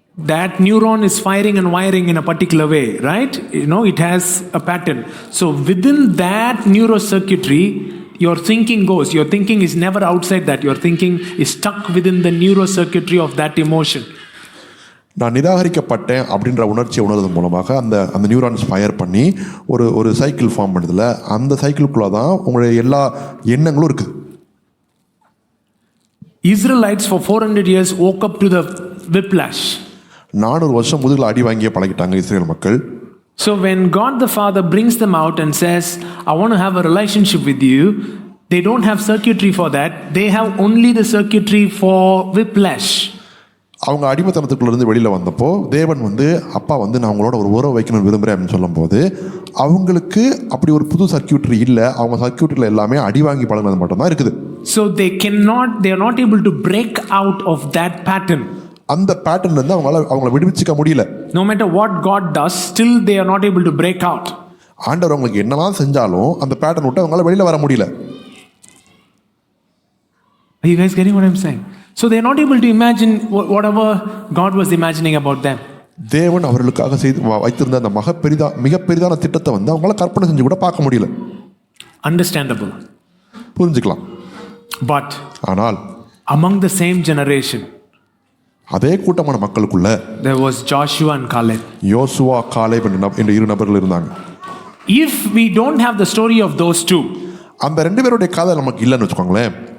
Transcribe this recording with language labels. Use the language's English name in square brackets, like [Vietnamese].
[English] That neuron is firing and wiring in a particular way, right? It has a pattern. So within that neurocircuitry, your thinking goes. Your thinking is never outside that. Your thinking is stuck within the neurocircuitry of that emotion. [Tamil] நான் நிராகரிக்கப்பட்டேன் அப்படின்ற உணர்ச்சியை உணர்வதன் மூலமாக அந்த neurons fire பண்ணி ஒரு cycle form பண்ணுறதுல அந்த சைக்கிளுக்குள்ளே தான் உங்களுடைய எல்லா எண்ணங்களும் இருக்குது. [English] Israelites for 400 years woke up to the whiplash. [Tamil] 400 வருஷம் முதுகில் அடி வாங்கியே பழகிட்டாங்க இஸ்ரேல் மக்கள். [English] So when God the Father brings them out and says, I want to have a relationship with you, they don't have circuitry for that. They have only the circuitry for whiplash. [Tamil] அவங்க அடிமைத்தனத்துக்குள்ளேருந்து வெளியில் வந்தப்போ தேவன் அப்பா நான் உங்களோட ஒரு உறவு வைக்கணும்னு விரும்புகிறேன் அப்படின்னு சொல்லும்போது அவங்களுக்கு அப்படி ஒரு புது சர்க்கியூட்ரி இல்லை. அவங்க சர்க்கியூட்ரியில் எல்லாமே அடி வாங்கி பழகினது மட்டும்தான் இருக்குது. [English] So they are not able to break out of that pattern. [Tamil] அந்த பேட்டர்ன்லேருந்து அவங்கள விடுவிச்சிக்க முடியல. [English] No matter what God does, still they are not able to break out. [Tamil] ஆண்டவர் அவங்களுக்கு என்னதான் செஞ்சாலும் அந்த பேட்டர்ன் விட்டு அவங்களால வெளியில் வர முடியல. [English] Are you guys getting what I'm saying? So they are not able to imagine whatever God was imagining about them. [Tamil] தேவன் அவர்களுக்காக வைத்திருந்த அந்த மிக பெரிதான திட்டத்தை அவங்களால கற்பனை செஞ்சு கூட பார்க்க முடியல. [English] Understandable. [Tamil] புரிஞ்சுக்கலாம். [English] But [Tamil] ஆனால் [English] among the same generation, [Tamil] அதே கூட்டமான மக்களுக்குள்ள [English] there was Joshua and Caleb. [Tamil] Joshua Caleb என்ற இரு நபர்கள் இருந்தாங்க. [English] If we don't have the story of those two, [Tamil] அந்த ரெண்டு பேருடைய கதை நமக்கு இல்லைன்னு வச்சுக்கோங்களேன்,